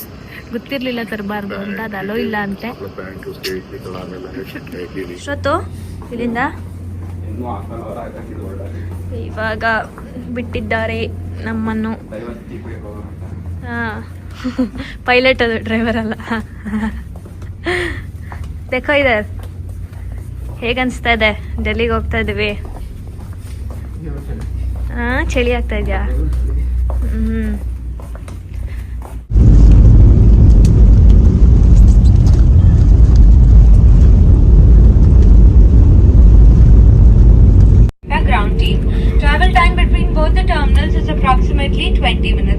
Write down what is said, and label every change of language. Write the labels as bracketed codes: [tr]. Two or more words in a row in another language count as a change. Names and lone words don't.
[kn] ಗೊತ್ತಿರಲಿಲ್ಲ ತರಬಾರ್ದು ಅಂತ, ಅದು ಅಲೋ ಇಲ್ಲ ಅಂತೆ. ಇಷ್ಟೊತ್ತು ಇಲ್ಲಿಂದ ಇವಾಗ ಬಿಟ್ಟಿದ್ದಾರೆ ನಮ್ಮನ್ನು. ಹಾಂ, ಪೈಲಟ್ ಅದು, ಡ್ರೈವರ್ ಅಲ್ಲ. [hi] देखो इधर [kn] ಹೇಗೆ ಅನಿಸ್ತಾ ಇದೆ? ಡೆಲ್ಲಿಗೆ ಹೋಗ್ತಾ ಇದ್ದೀವಿ. ಹಾಂ, ಚಳಿ ಆಗ್ತಾ ಇದೆಯಾ? [en] Ground team. Travel time between both the terminals is approximately 20 minutes.